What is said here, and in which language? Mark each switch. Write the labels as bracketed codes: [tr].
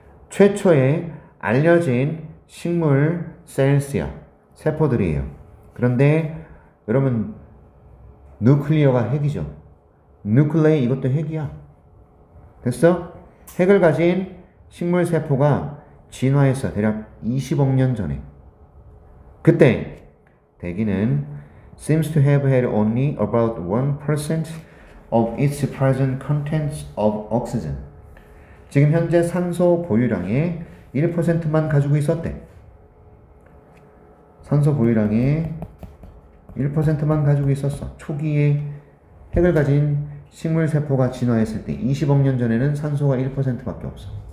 [ko] 최초의 알려진 식물 셀스야. 세포들이에요. 그런데 여러분 누클리어가 핵이죠. 누클레이 이것도 핵이야. 됐어? 핵을 가진 식물 세포가 진화했어. 대략 20억 년 전에. 그때 대기는 [en] seems to have had only about 1% of its present contents of oxygen. [ko] 지금 현재 산소 보유량의 1%만 가지고 있었대. 산소 보유량의 1%만 가지고 있었어. 초기에 핵을 가진 식물 세포가 진화했을 때 20억 년 전에는 산소가 1%밖에 없어.